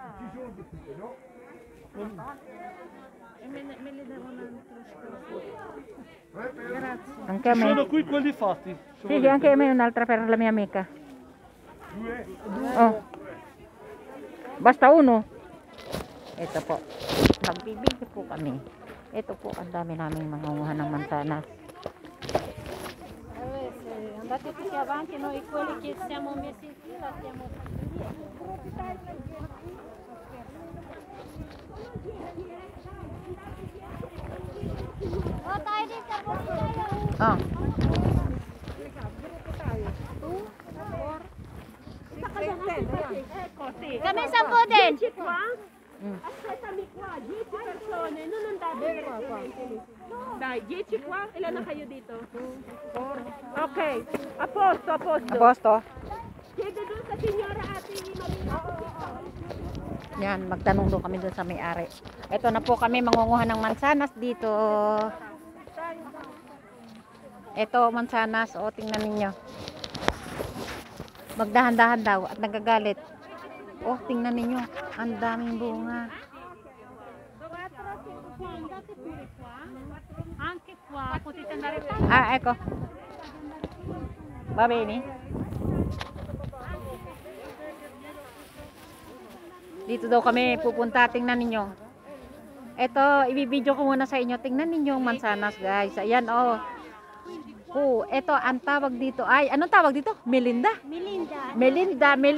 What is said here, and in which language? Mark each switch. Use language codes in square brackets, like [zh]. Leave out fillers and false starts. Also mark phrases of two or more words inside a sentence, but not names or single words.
[it] Anche a me. Sono qui quelli fatti. Sì, anche a me un'altra per la mia amica. Oh. Basta uno. [tl] Ito po. Nagbibigay po kami. Ito po, ang dami naming mangunguha ng mansanas. [it] Andate tutti avanti, noi quelli che siamo messi in fila stiamo [tl] tayo dito po tayo. Oh. Kami 10 din. [it] Aspettami qua, 10 persone, non andate qua. Dai, 10 qua, [tl] ilan na kayo dito? 4. [it] Okay, a posto. Aposto. [tl] Chiede doon sa signora ate Marina. Yan, magtanong doon kami doon sa may-ari. Ito na po kami mangunguha ng mansanas dito. Ito, mansanas. O, tingnan ninyo. Magdahan-dahan daw at nagagalit. Oh, tingnan ninyo. Ang daming bunga. [it] Anche qua, potete andare qua. Ecco. Va bene. [tl] Dito daw kami pupunta. Tingnan ninyo. Ito, ibibidyo ko muna sa inyo. Tingnan ninyo yung mansanas, guys. Ayan, oh. Ito, ang tawag dito ay, anong tawag dito? Melinda? Melinda.